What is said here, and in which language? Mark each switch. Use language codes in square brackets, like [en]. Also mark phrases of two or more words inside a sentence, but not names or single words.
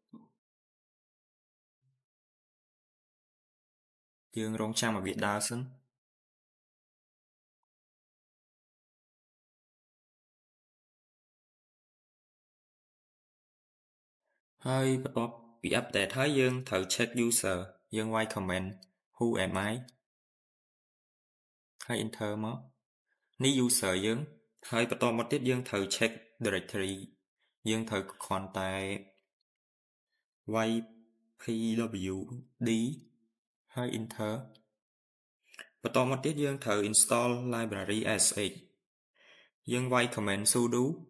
[km] យើងរងចាំឲ្យវាដើរសិនហើយបន្ទាប់ពី update ហើយយើងត្រូវ [en] check user [km] យើងវាយ [en] comment who am I [km] ហើយ enter មកនេះ user យើងហើយបន្តមកទៀតយើងត្រូវ [en] check directory [km] យើងត្រូវគ្រាន់តែ ypwd ហើយ enter បន្តមកទៀតយើងត្រូវ [en] install library sh [km] យើងវាយ [en] command sudo